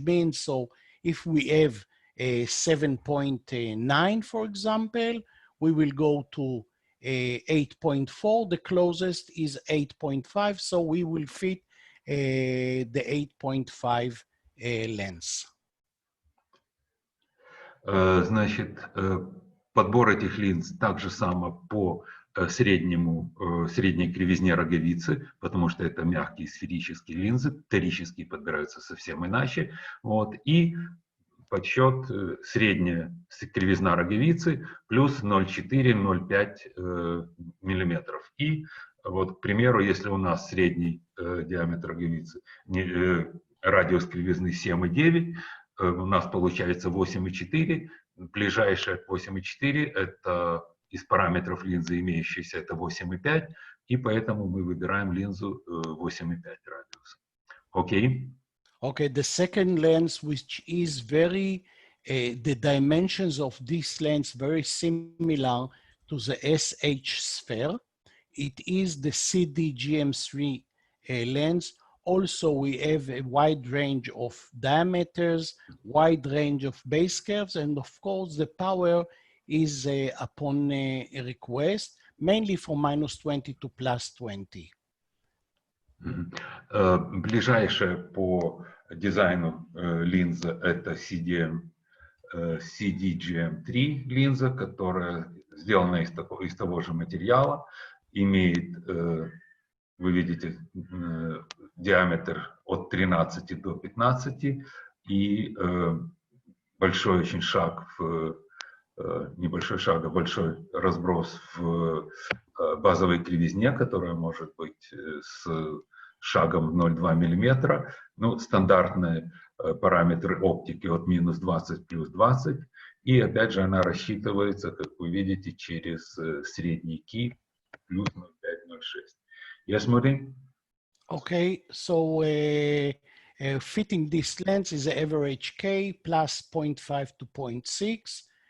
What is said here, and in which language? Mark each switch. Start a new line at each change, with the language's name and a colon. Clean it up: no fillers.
English: Means, so if we have a 7.9, for example, we will go to 8.4, the closest is 8.5, so we will fit the 8.5 lens.
Russian: Значит, подбор этих линз так же само по средней кривизне роговицы, потому что это мягкие сферические линзы, торические подбираются совсем иначе. Вот, и подсчет средняя кривизна роговицы плюс 0,4-0,5 миллиметров. И вот, к примеру, если у нас средний диаметр роговицы, радиус кривизны 7,9, у нас получается 8,4, ближайшая к 8,4 это из параметров линзы имеющиеся это 8,5, и поэтому мы выбираем линзу 8,5 радиуса. Окей?
English: Okay, the second lens, which is very, the dimensions of this lens very similar to the SH sphere. It is the CDGM3 lens. Also, we have a wide range of diameters, wide range of base curves, and of course, the power is upon a request, mainly from -20 to +20.
Russian: Ближайшая по дизайну линза это CDGM3 линза, которая сделана из того же материала, имеет, вы видите, диаметр от 13 до 15 и большой очень шаг небольшой шаг, а большой разброс в базовой кривизне, которая может быть с шагом 0,2 мм. Ну, стандартные параметры оптики от -20 плюс 20. И опять же она рассчитывается, как вы видите, через средний ки плюс 0,5-0,6.
English: Yes, Mudi? Okay, so fitting this lens is average K plus 0.5 to 0.6.